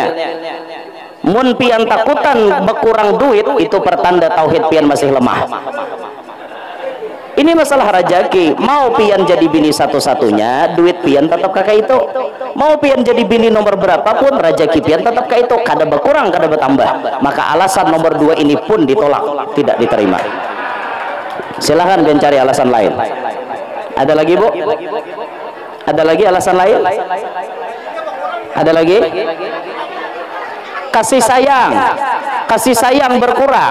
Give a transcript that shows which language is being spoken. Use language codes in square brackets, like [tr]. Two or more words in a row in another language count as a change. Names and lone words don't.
[bjn] Mun pian takutan berkurang duit, itu pertanda tauhid pian masih lemah. Ini masalah rejeki. Mau pian jadi bini satu-satunya, duit pian tetap kakak itu. Mau pian jadi bini nomor berapapun, rejeki pian tetap kakak itu. Kada berkurang, kada bertambah. [id] Maka alasan nomor 2 ini pun ditolak, tidak diterima. [bjn] Silahkan pian cari alasan lain. Ada lagi bu? Ada lagi alasan lain? Ada lagi? Kasih sayang berkurang.